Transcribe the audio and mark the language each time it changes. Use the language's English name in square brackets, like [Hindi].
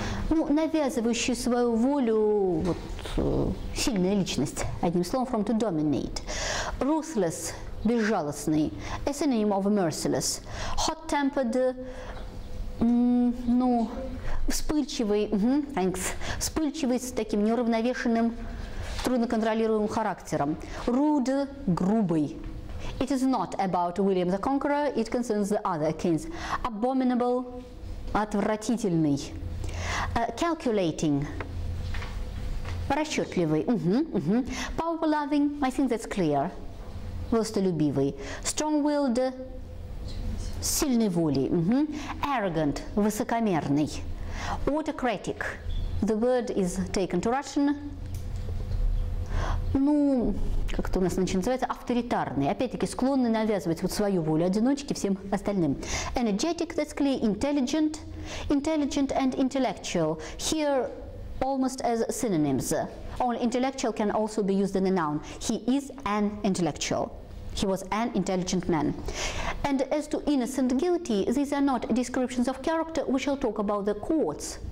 [Russian] Ну, навязывающий свою волю, вот, сильная личность, одним словом, [English] from to dominate. Ruthless, безжалостный, a synonym of merciless. [Russian] Hot-tempered, ну, вспыльчивый, thanks, вспыльчивый с таким неуравновешенным, трудноконтролируемым характером. [English] Rude, грубый. It is not about William the Conqueror, it concerns the other kings. Abominable, отвратительный. Calculating, расчетливый. Power-loving, I think that's clear. [Russian] Властолюбивый. Strong-willed, сильной волей. [English] Arrogant, высокомерный. Autocratic, the word is taken to Russian. [Russian] Ну, как это у нас называется, авторитарный. Опять-таки, склонный навязывать вот свою волю одиночке всем остальным. [English] Energetic, that's clear. Intelligent, intelligent and intellectual. Here, almost as synonyms. Only intellectual can also be used in a noun. He is an intellectual. He was an intelligent man. And as to innocent, guilty, these are not descriptions of character. We shall talk about the courts.